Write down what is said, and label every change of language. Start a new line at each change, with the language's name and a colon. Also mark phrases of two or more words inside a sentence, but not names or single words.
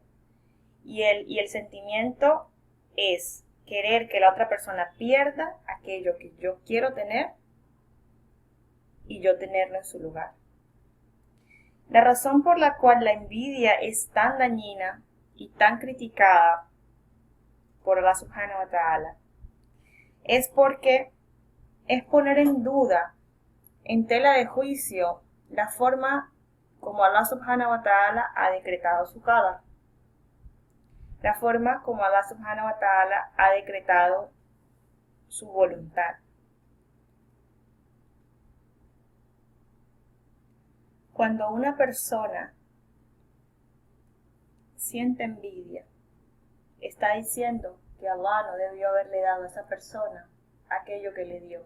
Spanish: Y el sentimiento es querer que la otra persona pierda aquello que yo quiero tener y yo tenerlo en su lugar. La razón por la cual la envidia es tan dañina y tan criticada por
Arabic: الله سبحانه و تعالى
Spanish: es porque es poner en duda, en tela de juicio, la forma como
Arabic: الله سبحانه و تعالى
Spanish: ha decretado su qadar, la forma como
Arabic: الله سبحانه و تعالى
Spanish: ha decretado su voluntad. Cuando una persona siente envidia, está diciendo que Allah no debió haberle dado a esa persona aquello que le dio.